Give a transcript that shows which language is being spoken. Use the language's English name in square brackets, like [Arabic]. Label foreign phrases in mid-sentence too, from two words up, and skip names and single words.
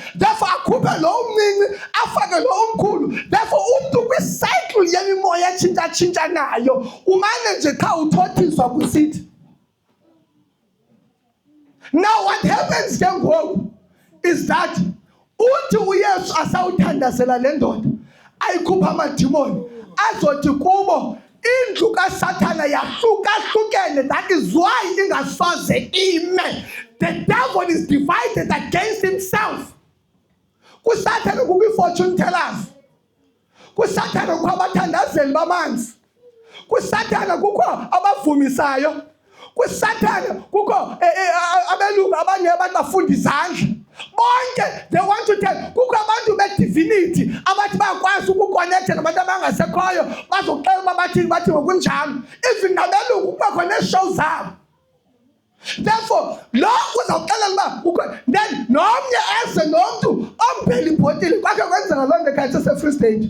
[Xhosa] Therefore akhuphe lo omncinci afake lo omkhulu. Therefore umntu kwicycle yemimoya etshintsha-tshintshanayo umane nje qha uthothiswa kusithi. [English] Now what happens [Xhosa] ke ngoku [English] is that [Xhosa] uthi uYesu asawuthandazela le ndoda ayikhupha amadimoni azothi kubo indlu kaSathana yahlukahlukene. [English] That is why [Xhosa] ingasoze ime. [English] The devil is divided against himself. [Xhosa] KuSathana kukho ii- [English] fortune tellers, [Xhosa] KuSathana kukho abathandazeli bamanzi, KuSathana kukho abavumisayo, KuSathana kukho abelungu abanye abantu bafunda izandla. Bonke [English] they want to tell [Xhosa] kukho abantu be-divinity abathi bayakwazi ukukonektha nabantu abangasekhoyo bazoxela uba bathi ngokunjalo. Even nabelungu kubakho nee-show zabo. Therefore lo uzawuxelela uba then nomnye eze nomntu ompela ibhotile kwakhe kwenzeka loo nto ekhaya sese-Free State.